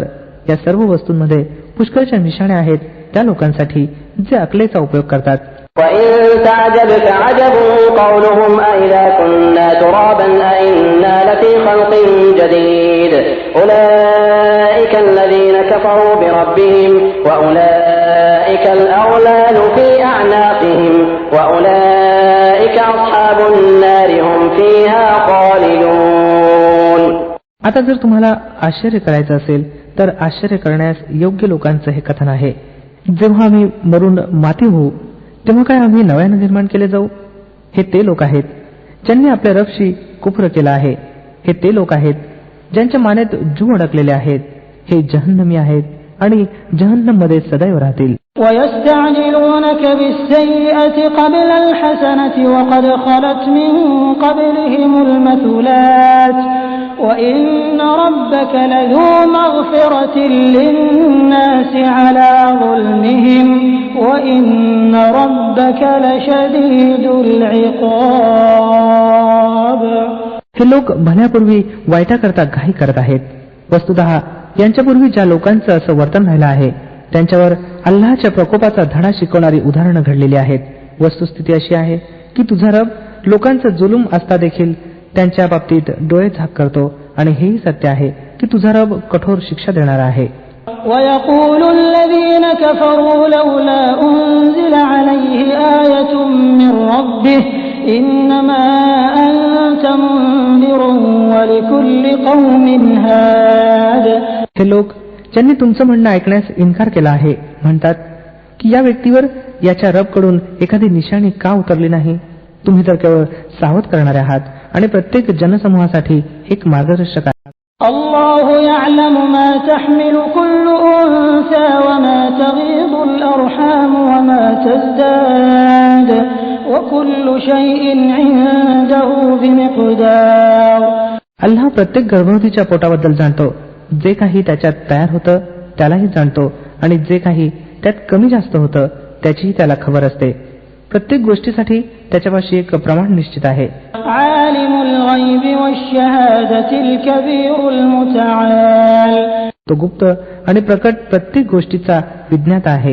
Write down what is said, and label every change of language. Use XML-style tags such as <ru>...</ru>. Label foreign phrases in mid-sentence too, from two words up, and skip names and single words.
<mr>या सर्व वस्तूंमध्ये पुष्कळच्या निशाण्या आहेत त्या लोकांसाठी जे अकलेचा उपयोग करतात.</mr> <ar>وَإِن تَعْجَبْ فَعَجَبٌ قَوْلُهُمْ أَإِذَا كُنَّا تُرَابًا أَإِنَّا لَفِي خَلْقٍ جَدِيدٍ أُولَئِكَ الَّذِينَ كَفَرُوا بِرَبِّهِمْ وَأُولَئِكَ الْأَغْلَالُ فِي أَعْنَاقِهِمْ وَأُولَئِكَ أَصْحَابُ النَّارِ هُمْ فِيهَا خَالِدُونَ.</ar> <mr>आता जर तुम्हाला आश्चर्य करायचं असेल तर आश्चर्य करण्यास योग्य लोकांचं हे कथन आहे. जेव्हा आम्ही मरून माती होऊ तेव्हा काय आम्ही नव्याने निर्माण केले जाऊ? हे ते लोक आहेत ज्यांनी आपल्या रबशी कुफ्र केला आहे. हे ते लोक आहेत ज्यांच्या मानेत जू अडकलेले आहेत. हे जहन्नमी आहेत आणि जहन्नम मध्ये सदैव राहतील.</mr> <ar>وَيَسْتَعْجِلُونَكَ بِالسَّيِّئَةِ قَبْلَ الْحَسَنَةِ وَقَدْ خَلَتْ مِن قَبْلِهِمُ الْمَثُلَاتُ وَإِنَّ رَبَّكَ لَذُو مَغْفِرَةٍ لِلنَّاسِ عَلَى ظُلْمِهِمْ وَإِنَّ رَبَّكَ لَشَدِيدُ الْعِقَابِ.</ar> <mr>हे लोक भल्यापूर्वी वाईटाकरता घाई करत आहेत. वस्तुतः यांच्यापूर्वी ज्या लोकांचं असं वर्तन राहिलं आहे त्यांच्यावर अल्लाहच्या प्रकोपाचा धडा शिकवणारी उदाहरणं घडलेली आहेत. वस्तुस्थिती अशी आहे की तुझा रब लोकांचा जुलूम असता देखील त्यांच्या बाबतीत डोळे झाक करतो आणि हेही सत्य आहे की तुझा रब कठोर शिक्षा देणारा आहे.</mr> <ar>وَيَقُولُ الَّذِينَ كَفَرُوا لَوْلَا أُنزِلَ عَلَيْهِ آيَةٌ مِّن رَّبِّهِ إِنَّمَا أَنتَ مُنذِرٌ وَلِكُلِّ قَوْمٍ هَادٍ.</ar> <mr>हे लोक ज्यांनी तुमचं म्हणणं ऐकण्यास इन्कार केला आहे म्हणतात की या व्यक्तीवर याच्या रबकडून एखादी निशाणी का उतरली नाही? तुम्ही तर केवळ सावध करणारे आहात आणि प्रत्येक जनसमूहासाठी एक मार्गदर्शक आहात.</mr> <ar>الله يعلم ما تحمل كل أنثى وما تغيض الأرحام وما تزداد وكل شيء عنده بمقدار.</ar> <mr>अल्लाह प्रत्येक गर्भवतीच्या पोटाबद्दल जाणतो. जे काही त्याच्यात तयार होतं त्यालाही जाणतो आणि जे काही त्यात कमी जास्त होतं त्याचीही त्याला खबर असते. प्रत्येक गोष्टीसाठी त्याच्यापाशी एक प्रमाण निश्चित आहे. तो गुप्त आणि प्रकट प्रत्येक गोष्टीचा विज्ञाता आहे.</mr>